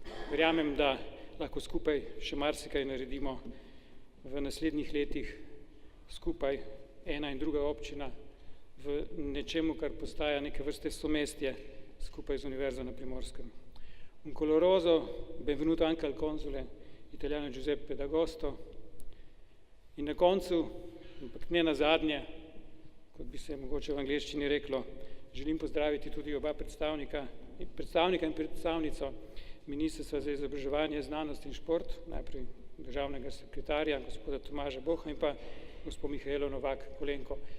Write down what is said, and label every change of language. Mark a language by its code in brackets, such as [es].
[sl] Verjamem, da lahko skupaj še marsikaj naredimo v naslednjih letih, skupaj ena in druga občina v nečemu, kar postaja neke vrste somestje skupaj z Univerzo na Primorskem. [it] Un coloroso benvenuto anche al console italiano Giuseppe D'Agosto. [sl] In na koncu, ampak ne nazadnje, kot bi se mogoče v angleščini reklo, želim pozdraviti tudi oba predstavnika in predstavnico Ministrstva za izobraževanje, znanost in šport, najprej državnega sekretarja, gospoda Tomaža Boha in pa gospod Mihajlo Novak Kolenko.